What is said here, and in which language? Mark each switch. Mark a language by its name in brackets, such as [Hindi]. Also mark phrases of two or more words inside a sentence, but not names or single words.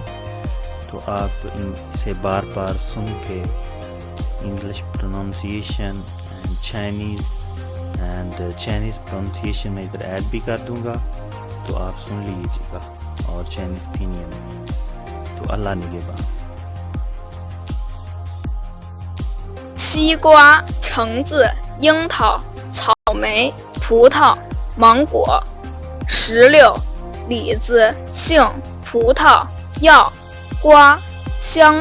[Hindi] तो आप इसे बार बार सुन के [English] English pronunciation and Chinese pronunciation [Hindi] में इधर ऐड भी कर दूंगा, तो आप सुन लीजिएगा, और [English] Chinese pinyin. [Hindi] तो अल्लाह निगहबान। [Chinese] 西瓜、橙子、樱桃、草莓、葡萄、芒果、石榴、李子、杏、葡萄、药、瓜、香